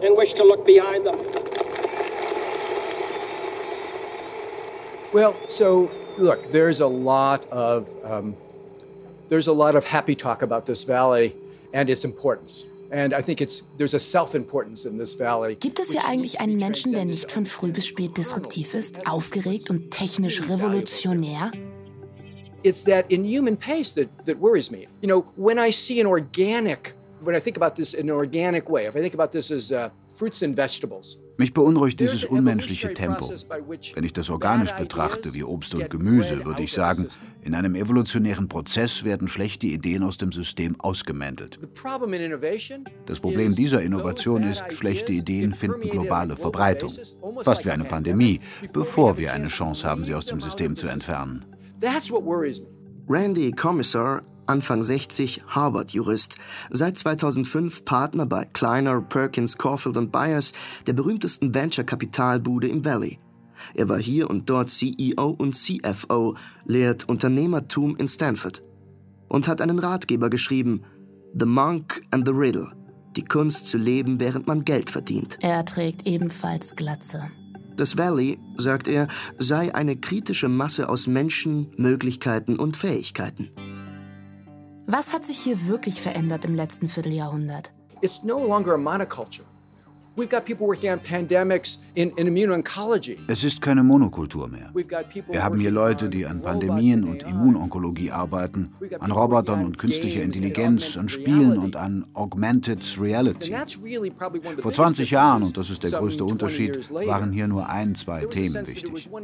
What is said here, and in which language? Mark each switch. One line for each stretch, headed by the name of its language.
English: And wished to look behind them. Well, so look, there's a lot of happy talk about this valley and its importance. And I think there's a self-importance in this valley.
German: Gibt es hier eigentlich einen Menschen, der nicht von früh bis spät disruptiv ist, aufgeregt und technisch revolutionär?
English: It's that inhuman pace that worries me. You know, when I see an organic, when I think about this in an organic way, if I think about this as fruits and vegetables.
German: Mich beunruhigt dieses unmenschliche Tempo. Wenn ich das organisch betrachte, wie Obst und Gemüse, würde ich sagen, in einem evolutionären Prozess werden schlechte Ideen aus dem System ausgemändelt. Das Problem dieser Innovation ist, schlechte Ideen finden globale Verbreitung. Fast wie eine Pandemie, bevor wir eine Chance haben, sie aus dem System zu entfernen.
English: That's what worries me.
German: Randy Commissar, Anfang 60, Harvard-Jurist, seit 2005 Partner bei Kleiner, Perkins, Caulfield & Byers, der berühmtesten Venture-Kapitalbude im Valley. Er war hier und dort CEO und CFO, lehrt Unternehmertum in Stanford und hat einen Ratgeber geschrieben, The Monk and the Riddle, die Kunst zu leben, während man Geld verdient. Er trägt ebenfalls Glatze. Das Valley, sagt er, sei eine kritische Masse aus Menschen, Möglichkeiten und Fähigkeiten. Was hat sich hier wirklich verändert im letzten Vierteljahrhundert?
English: It's no longer a monoculture. We've got people working on pandemics in immuno-oncology.
German: Es ist keine Monokultur mehr. Wir haben hier Leute, die an Pandemien und Immunonkologie arbeiten, an Robotern und künstlicher Intelligenz, an Spielen und an Augmented Reality. Vor 20 Jahren, und das ist der größte Unterschied, waren hier nur 1-2 Themen wichtig.